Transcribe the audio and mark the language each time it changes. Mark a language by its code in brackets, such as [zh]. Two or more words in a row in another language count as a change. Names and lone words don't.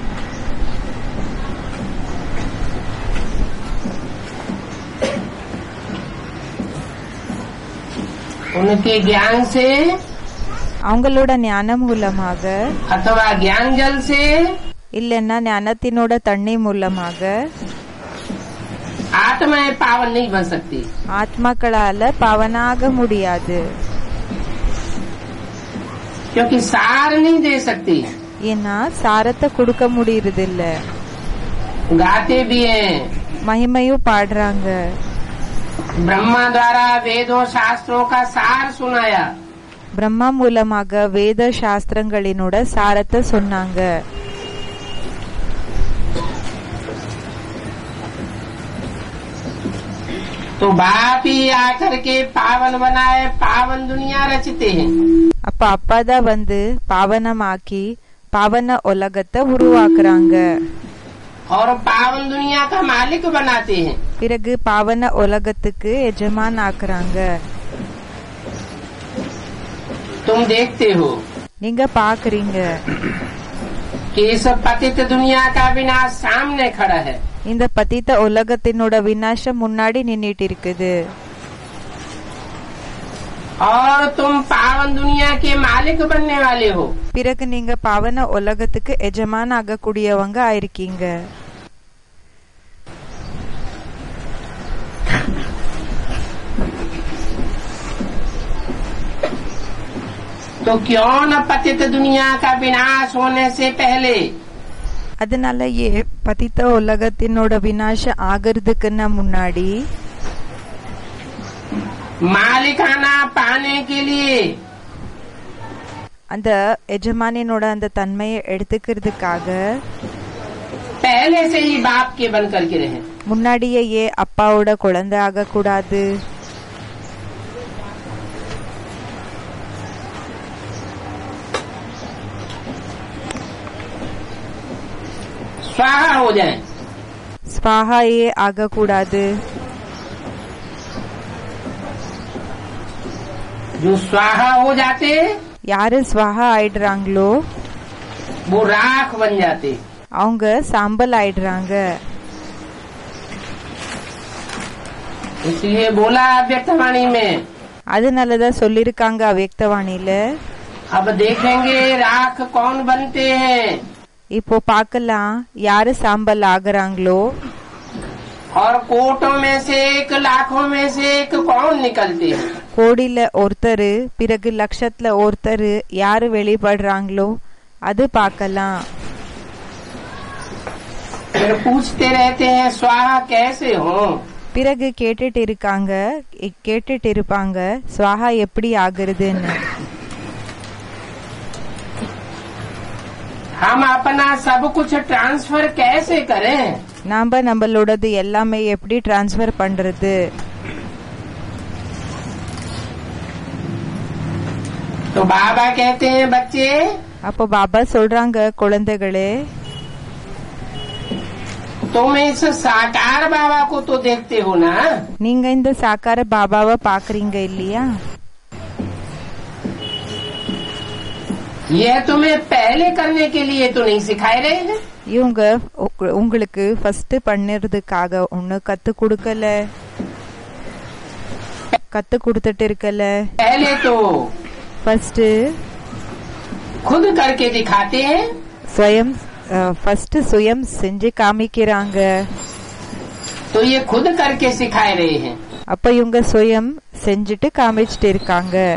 [hi] उनके ज्ञान से [ta] அவங்களோட ஞானம் மூலமாக, [hi] अथवा ज्ञान जल से, [ta] இல்லன்னா ஞானத்தினோட தண்ணி மூலமாக [hi] आत्माएं पावन नहीं बन सकती, [ta] ஆத்மாக்களால பாவனாக முடியாது. [hi] क्योंकि सार नहीं दे सकती। [ta] ஏன்னா சாரத்தை கொடுக்க முடியறது இல்ல. [hi] गाते भी हैं, [ta] மகிமையும் பாடுறாங்க. [hi] ब्रह्मा द्वारा वेदों शास्त्रों का सार सुनाया, [ta] பிரம்மா மூலமாக வேத சாஸ்திரங்களினோட சாரத்தை சொன்னாங்க. [hi] तो बाप ही आकर के पावन बनाए, पावन दुनिया रचते हैं। [ta] அப்ப அப்பாதான் வந்து பாவனமாக்கி பாவன உலகத்தை உருவாக்குறாங்க. [hi] और पावन दुनिया का मालिक बनाते हैं। [ta] பிறகு பாவன உலகத்துக்கு எஜமான் ஆக்குறாங்க. [hi] तुम देखते हो [ta] நீங்க பாக்குறீங்க, [hi] कि इस पतित दुनिया का विनाश सामने खड़ा है, [ta] இந்த பதித்த உலகத்தினோட விநாசம் முன்னாடி நின்னுட்டு இருக்குது. [hi] और तुम पावन दुनिया के मालिक बनने वाले हो। [ta] பிறகு நீங்க பாவன உலகத்துக்கு எஜமான் ஆகக்கூடியவங்க ஆயிருக்கீங்க. [hi] तो क्यों न पतित दुनिया का विनाश होने से पहले [ta] அதனால பதித்த உலகத்தினோட விநாசம் ஆகிறதுக்குன்னா முன்னாடி [hi] मालिकाना पाने के लिए [ta] அந்த எஜமானினோட அந்த தன்மையை எடுத்துக்கிறதுக்காக [hi] पहले से ही बाप के बन करके रहे। [ta] முன்னாடியே அப்பாவோட குழந்தை ஆக கூடாது. [hi] स्वाहा हो जाए, [ta] ஸ்வாஹாயே ஆக கூடாது. [hi] जो स्वाहा हो जाते [ta] யாரு ஸ்வாஹா ஆயிடுறாங்களோ [hi] वो राख बन जाते। [ta] அவங்க சாம்பல் ஆயிடுறாங்க. [hi] इसलिए बोला व्यक्तवाणी में, [ta] அதனாலதான் சொல்லிருக்காங்க அவ்யக்தவாணியில. [hi] अब देखेंगे राख कौन बनते हैं [ta] இப்போ பார்க்கலாம் யாரு சாம்பல் ஆகுறாங்களோ [hi] और कोटों में से एक, लाखों में से एक कौन निकलते हैं। [ta] கோடியில ஒருத்தர் பிறகு லட்சத்துல ஒருத்தர் யாரு வெளிப்படுறாங்களோ அது பார்க்கலாம். [hi] फिर पूछते रहते हैं स्वाहा कैसे हो। [ta] பிறகு கேட்டுட்டு இருப்பாங்க ஸ்வாஹா எப்படி ஆகுறதுன்னு. [hi] हम अपना सब कुछ ट्रांसफर कैसे करें। [ta] நாம நம்மளோடது எல்லாமே எப்படி டிரான்ஸ்ஃபர் பண்றது. [hi] तो बाबा कहते हैं बच्चे, [ta] அப்போ பாபா சொல்றாங்க குழந்தைகளே, [hi] तुम इस साकार बाबा को तो देखते हो ना। [ta] நீங்க இந்த சாக்கார பாபாவை பாக்குறீங்க இல்லையா. [hi] यह तुम्हें पहले करने के लिए तो नहीं सिखाए रहे हैं। [ta] இவங்க உங்களுக்கு ஃபர்ஸ்ட் பண்ணுறதுக்காக ஒண்ணு கத்து கொடுத்துட்டு இருக்கல. [hi] पहले तो [ta] ஃபர்ஸ்ட் [hi] खुद करके दिखाते हैं, [ta] சுயம் செஞ்சு காமிக்கிறாங்க. [hi] तो ये खुद करके सिखाए रहे हैं। [ta] அப்ப இவங்க சுயம் செஞ்சுட்டு காமிச்சிட்டு இருக்காங்க.